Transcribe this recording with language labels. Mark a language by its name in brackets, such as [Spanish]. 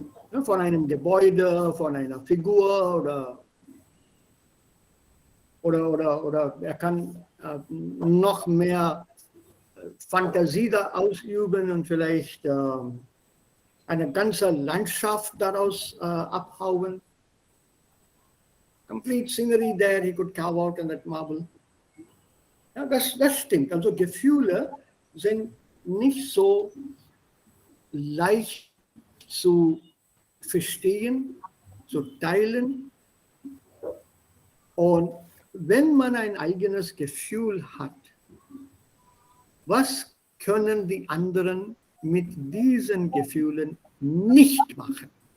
[German] Ja, von einem Gebäude, von einer Figur oder er kann noch mehr Fantasie da ausüben und vielleicht eine ganze Landschaft daraus abhauen. [English] Complete scenery there he could carve out in that marble. [German] Ja, das stimmt. Also Gefühle sind nicht so leicht zu verstehen, zu teilen. Und wenn man ein eigenes Gefühl hat, was können die anderen mit diesen Gefühlen nicht machen?